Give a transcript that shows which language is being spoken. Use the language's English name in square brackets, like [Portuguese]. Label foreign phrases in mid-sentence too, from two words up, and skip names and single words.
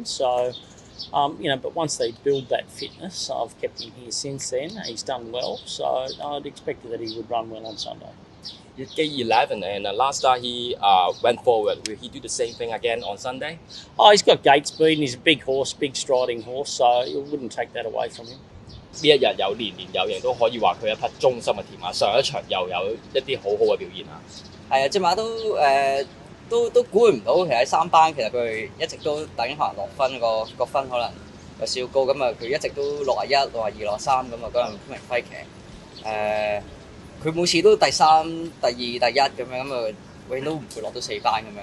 [English] So, but once they build that fitness, I've kept him here since then. He's done well, so I'd expect that he would run well on Sunday. He's gate 11, and last start he went forward. Will he do the same thing again on Sunday? Oh, he's got gate speed and he's a big horse, big striding horse, so you wouldn't take that away from him. [Cantonese] 呢一日有連連有盈都可以話佢一匹忠心嘅鐵馬，上一場又有一啲好好嘅表現啊！係啊，隻馬都估唔到，其實喺3班其實佢一直都等可能落分個分可能有少少高，咁啊佢一直都61、62、63咁啊嗰陣歡迎揮騎佢每次都第3、第2、第1咁樣，咁啊永遠都唔會落到4班咁樣。